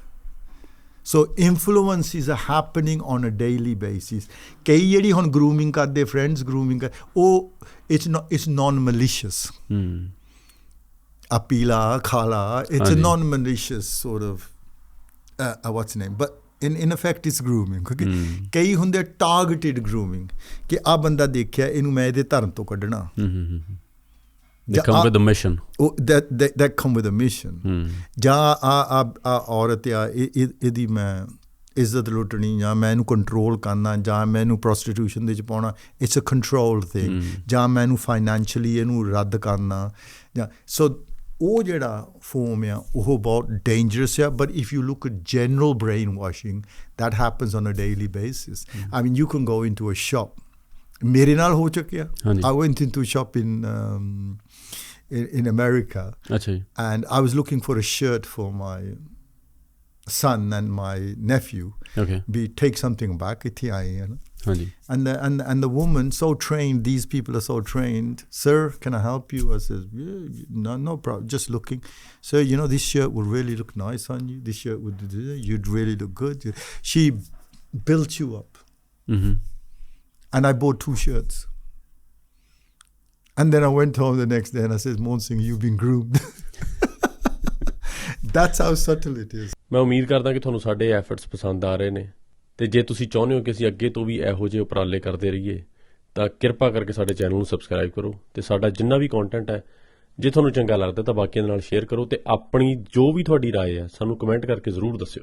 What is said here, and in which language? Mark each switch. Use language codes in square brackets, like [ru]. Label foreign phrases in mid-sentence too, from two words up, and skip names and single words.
[en] So influence is happening on a daily basis. [pa] ਕਈ ਜਿਹੜੀ ਹੁਣ ਗਰੂਮਿੰਗ ਕਰਦੇ, [en] friends grooming, [pa] ਉਹ [en] it's non malicious. [pa] ਆ ਪੀਲਾ ਖਾਲਾ, [en] it's a non malicious sort of what's name, [pa] ਬਟ [en] in effect it's grooming, [pa] ਕਿਉਂਕਿ ਕਈ ਹੁੰਦੇ [en] targeted grooming, [pa] ਕਿ ਆ ਬੰਦਾ ਦੇਖਿਆ ਇਹਨੂੰ ਮੈਂ ਇਹਦੇ ਧਰਮ ਤੋਂ ਕੱਢਣਾ। [en] They come with a mission. That come with a mission. [pa] ਜਾਂ ਆ ਔਰਤ ਆ, ਇਹਦੀ ਮੈਂ ਇੱਜ਼ਤ ਲੁੱਟਣੀ, ਜਾਂ ਮੈਂ ਇਹਨੂੰ ਕੰਟਰੋਲ ਕਰਨਾ, ਜਾਂ ਮੈਂ ਇਹਨੂੰ ਪ੍ਰੋਸਟੀਟਿਊਸ਼ਨ ਦੇ ਵਿੱਚ ਪਾਉਣਾ, [en] it's a control thing. [pa] ਜਾਂ ਮੈਂ ਇਹਨੂੰ ਫਾਈਨੈਂਸ਼ੀਅਲੀ ਇਹਨੂੰ ਰੱਦ ਕਰਨਾ, ਜਾਂ ਸੋ ਉਹ ਜਿਹੜਾ ਫੋਮ ਆ ਉਹ ਬਹੁਤ ਡੇਂਜਰਸ ਆ। [en] But if you look at general brainwashing, that happens on a daily basis. I mean, you can go into a shop. [pa] ਮੇਰੇ ਨਾਲ ਹੋ ਚੁੱਕਿਆ। [en] I went into a shop in America, and I was looking for a shirt for my son and my nephew. Take something back, [pa] ਇੱਥੇ ਆਏ ਹੈ ਨਾ। [en] And the woman, so trained, these people are so trained. Sir, can I help you? I said, yeah, no problem, just looking. Sir, you know, this shirt would really look nice on you. This shirt would, you'd really look good. She built you up. And I bought 2 shirts. And then I went home the next day and I said, Monsing, you've been groomed. That's how subtle it is. [pa] ਮੈਂ ਉਮੀਦ ਕਰਦਾ ਕਿ ਤੁਹਾਨੂੰ ਸਾਡੇ ਐਫਰਟਸ ਪਸੰਦ ਆ ਰਹੇ ਨੇ, ਤੇ ਜੇ ਤੁਸੀਂ ਚਾਹੁੰਦੇ ਹੋ ਕਿ ਅਸੀਂ ਅੱਗੇ ਤੋਂ ਵੀ ਇਹੋ ਜਿਹੇ ਉਪਰਾਲੇ ਕਰਦੇ ਰਹੀਏ ਤਾਂ ਕਿਰਪਾ ਕਰਕੇ ਸਾਡੇ ਚੈਨਲ ਨੂੰ ਸਬਸਕ੍ਰਾਈਬ ਕਰੋ, ਤੇ ਸਾਡਾ ਜਿੰਨਾ ਵੀ ਕੰਟੈਂਟ ਹੈ ਜੇ ਤੁਹਾਨੂੰ ਚੰਗਾ ਲੱਗਦਾ ਤਾਂ ਬਾਕੀਆਂ ਦੇ ਨਾਲ ਸ਼ੇਅਰ ਕਰੋ, ਤੇ ਆਪਣੀ ਜੋ ਵੀ ਤੁਹਾਡੀ ਰਾਏ ਹੈ ਸਾਨੂੰ ਕਮੈਂਟ ਕਰਕੇ ਜ਼ਰੂਰ ਦੱਸਿਓ।